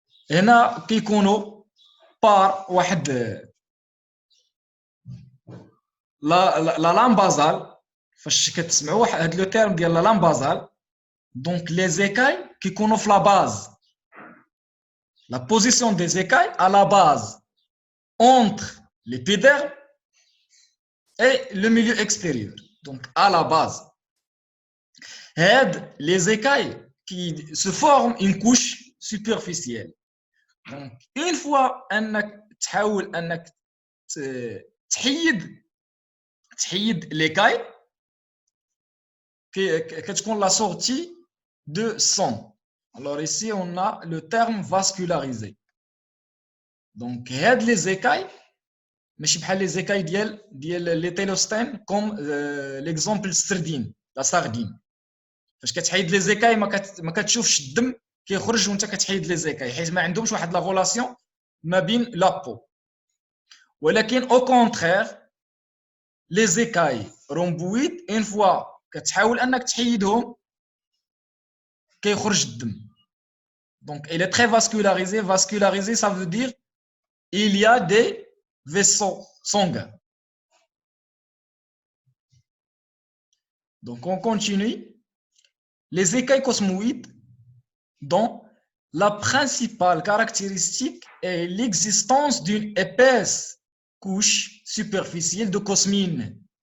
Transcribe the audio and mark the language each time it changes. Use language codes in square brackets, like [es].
[ar] هنا كيكونوا بار واحد لا لام بازال. فاش كتسمعوا واحد هاد لو تيرم ديال لا لام بازال، دونك لي زيكاي كيكونوا في لا باز. [fr] لا بوزيسيون دي زيكاي à la base entre l'épiderme et le milieu extérieur, donc à la base. هاد les écailles qui se forment une couche superficielle. Donc une fois [ar] انك تحاول انك تحيد [fr] l'écaille [ar] كتكون [fr] la sortie de sang. Alors ici on a le terme vascularisé. [ar] Donc هاد [fr] les écailles [ar] ماشي بحال لي زيكاي ديال لي تيلوستين كوم ليكزومبل السردين لا ساردين. فاش كتحيد لي زيكاي ما كتشوفش الدم كيخرج وانت كتحيد لي زيكاي، حيت ما عندهمش واحد لا غولاسيون ما بين لابو. ولكن او كونترير لي زيكاي رومبويد اون فوا كتحاول انك تحيدهم كيخرج الدم. [fr] دونك il est très vascularisé. Vascularisé ça veut dire il y a des vaisseaux sanguins. Donc on continue. Les écailles cosmoïdes dont la principale caractéristique est l'existence d'une épaisse couche superficielle de cosmine.